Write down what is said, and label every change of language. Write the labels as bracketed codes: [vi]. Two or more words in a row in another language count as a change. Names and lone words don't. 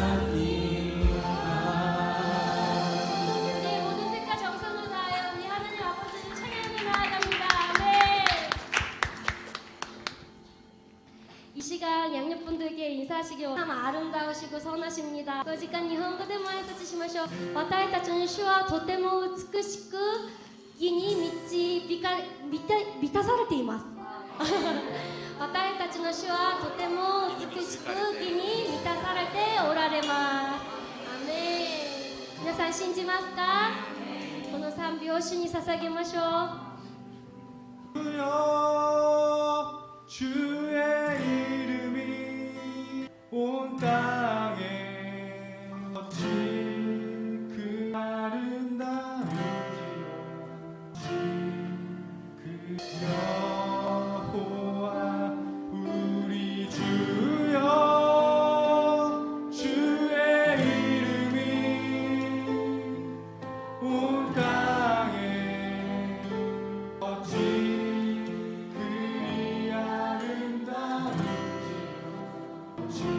[ko] 우리의 모든 뜻과 정성을 다하여 우리 하나님 아버지를 찬양하며 나아갑니다. 아멘. 이 시간 양육분들께 인사하시기 참 아름다우시고 선하십니다. [ja] この時間日本語でも挨拶しましょう。私たちの主はとても美しく義に満たされています。私たちの主はとても美しく義に満たされておられます。アメン。皆さん信じますか？この賛美を主に捧げましょう。 [ko] 주의 이름이 온 땅에 어찌 그 아름다운지요 그 여호와 우리 주여 주의 이름이 온 땅에 어찌 그리 아름다운지요 어찌